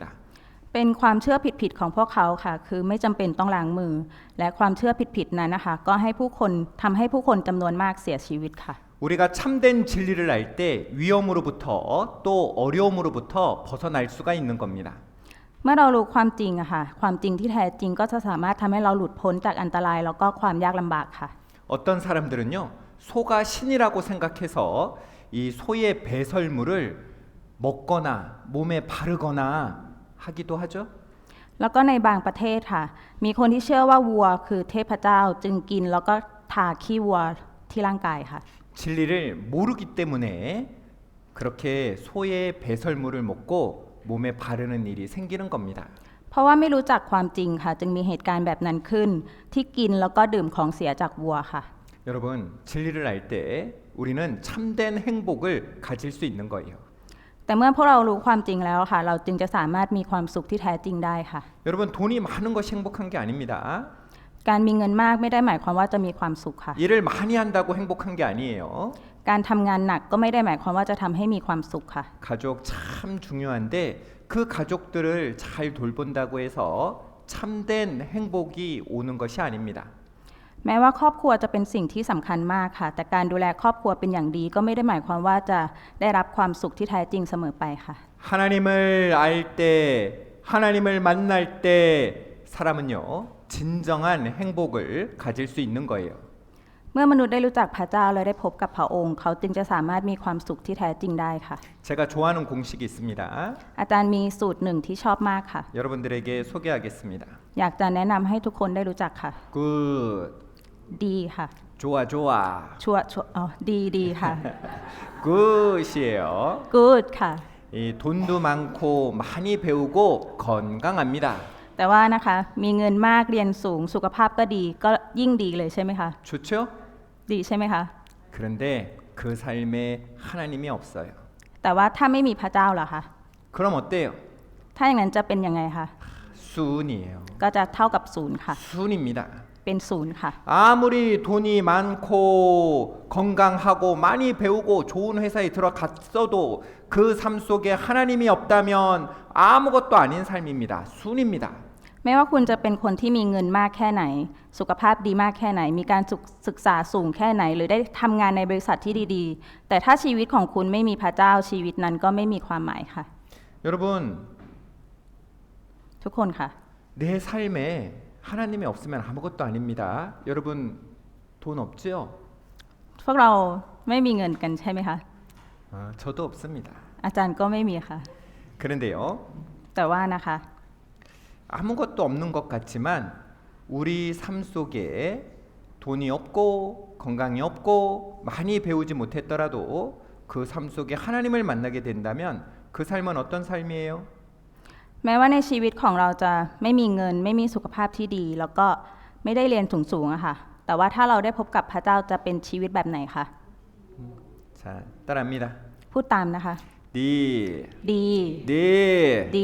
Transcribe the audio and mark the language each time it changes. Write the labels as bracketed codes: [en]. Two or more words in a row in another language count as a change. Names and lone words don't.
[th] เป็นความเชื่อผิดๆของพวกเขาค่ะ คือไม่จำเป็นต้องล้างมือ และความเชื่อผิดๆนั้นนะคะก็ให้ผู้คนทำให้ผู้คนจำนวนมากเสียชีวิตค่ะ [ko] 우리가 참된 진리를 알 때 위험으로부터 또 어려움으로부터 벗어날 수가 있는 겁니다. [th] เมื่อเรารู้ความจริงอะค่ะ ความจริงที่แท้จริงก็จะสามารถทำให้เราหลุดพ้นจากอันตรายแล้วก็ความยากลำบากค่ะ [ko] 어떤 사람들은요 소가 신이라고 생각해서 이 소의 배설물을 먹거나 몸에 바르거나 하기도 하죠. [th] แล้วก็ในบางประเทศค่ะ มีคนที่เชื่อว่าวัวคือเทพเจ้าจึงกินแล้วก็ทาขี้วัวที่ร่างกายค่ะ [ko] 진리를 모르기 때문에 그렇게 소의 배설물을 먹고 몸에 바르는 일이 생기는 겁니다. [th] เพราะว่าไม่รู้จักความจริงค่ะ จึงมีเหตุการณ์แบบนั้นขึ้น ที่กินแล้วก็ดื่มของเสียจากวัวค่ะ [ko] 여러분 진리를 알 때 우리는 참된 행복을 가질 수 있는 거예요. [th] แต่เมื่อพวกเรารู้ความจริงแล้วค่ะ เราจึงจะสามารถมีความสุขที่แท้จริงได้ค่ะ [ko] 여러분 돈이 많은 것이 행복한 게 아닙니다. [th] การมีเงินมากไม่ได้หมายความว่าจะมีความสุขค่ะ [ko] 일을 많이 한다고 행복한 게 아니에요. [th] การทำงานหนักก็ไม่ได้หมายความว่าจะทำให้มีความสุขค่ะ [ko] 가족 참 중요한데 그 가족들을 잘 돌본다고 해서 참된 행복이 오는 것이 아닙니다. [th] แม้ว่าครอบครัวจะเป็นสิ่งที่สำคัญมากค่ะ แต่การดูแลครอบครัวเป็นอย่างดีก็ไม่ได้หมายความว่าจะได้รับความสุขที่แท้จริงเสมอไปค่ะ [ko] 하나님을 알 때, 하나님을 만날 때 사람은요 진정한 행복을 가질 수 있는 거예요. [th] เมื่อมนุษย์ได้รู้จักพระเจ้าและได้พบกับพระองค์ เขาจึงจะสามารถมีความสุขที่แท้จริงได้ค่ะ [ko] 제가 좋아하는 공식이 있습니다. [th] อาจารย์มีสูตรหนึ่งที่ชอบมากค่ะ [ko] 여러분들에게 소개하겠습니다. [th] อยากจะแนะนำให้ทุกคนได้รู้จักค่ะ [ko] 굿, [th] ดีค่ะ [ko] 좋아 좋아, [th] ชัวอ๋อดีค่ะ [ko] 굿이에요. [th] good ค่ะ [ko] 이 돈도 많고 많이 배우고 건강합니다. [th] แต่ว่านะคะมีเงินมากเรียนสูงสุขภาพก็ดีก็ยิ่งดีเลยใช่ไหมคะ [ko] 좋죠? [th] ดีใช่ไหมคะ [ko] 그런데 그 삶에 하나님이 없어요. [th] แต่ว่าถ้าไม่มีพระเจ้าล่ะคะ [ko] 그럼 어때요? [th] ถ้าอย่างนั้นจะเป็นยังไงคะ [ko] 순이에요. [th] ก็จะเท่ากับศูนย์ค่ะ [ko] 순입니다. [th] เป็นศูนย์ค่ะ [ko] 아무리 돈이 많고 건강하고 많이 배우고 좋은 회사에 들어갔어도 그 삶 속에 하나님이 없다면 아무것도 아닌 삶입니다. 순입니다. [th] ไม่ว่าคุณจะเป็นคนที่มีเงินมากแค่ไหน สุขภาพดีมากแค่ไหน มีการศึกษาสูงแค่ไหน หรือได้ทำงานในบริษัทที่ดีๆ แต่ถ้าชีวิตของคุณไม่มีพระเจ้าชีวิตนั้นก็ไม่มีความหมายค่ะ [ko] 여러분, [th] ทุกคนค่ะ [ko] 내 삶에 하나님이 없으면 아무것도 아닙니다. 여러분, 돈 없지요? [th] พวกเราไม่มีเงินกันใช่ไหมคะ [ko] 저도 없습니다. [th] อาจารย์ก็ไม่มีค่ะ [ko] 그런데요, [th] แต่ว่านะคะ [ko] 아무것도 없는 것 같지만 우리 삶 속에 돈이 없고 건강이 없고 많이 배우지 못했더라도 그 삶 속에 하나님을 만나게 된다면 그 삶은 어떤 삶이에요? [th] แม้ว่าในชีวิตของเราจะไม่มีเงินไม่มีสุขภาพที่ดี แล้วก็ไม่ได้เรียนสูงๆอะค่ะ แต่ว่าถ้าเราได้พบกับพระเจ้าจะเป็นชีวิตแบบไหนคะ [ko] 자, 따라합니다. [th] พูดตามนะคะ [ko] 니, [th] ดี [ko] 니, [th] ดี